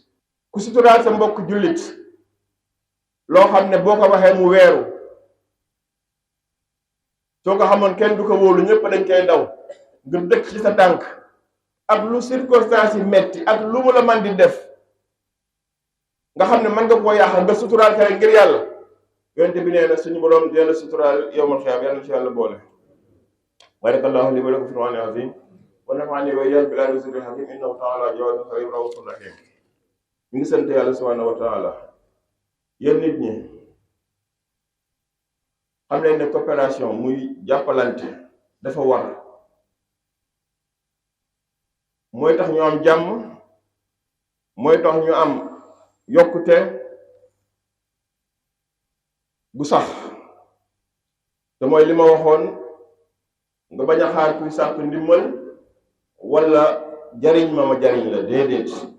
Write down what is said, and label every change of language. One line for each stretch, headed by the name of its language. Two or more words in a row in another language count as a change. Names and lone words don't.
Wolof: ku suturaal sa mbokk jullit loo xam ne boo ko waxee mu weeru soo ko xamoon kenn du ko wóolu ñëpp dañ koy daw nga dëkk ci sa tànk ak lu circonstance yi metti ak lu mu la man di def nga xam ne mën nga koo yàqal nga suturaal ko ngir yàlla yonent bi nee na suñu boroom dina la suturaal
Arabic: يوم القيامة
Wolof: yàlla ci yàlla boole.
Arabic: بارك الله لي ولكم في القرآن العظيم ونفعني وإياكم بالآيات والذكر الحكيم إنه تعالى جواد كريم رحمن رحيم.
Wolof: mi ngi sant yàlla
Arabic: سبحانه وتعالى.
Wolof: yéen nit ñi xam leen ne coopération muy jàppalante dafa war mooy tax ñu am jàmm mooy tax ñu am yokkute bu sax te mooy li ma waxoon nga bañ a xaar kuy sàkk ndimbal wala jariñ ma jariñ la déedéet.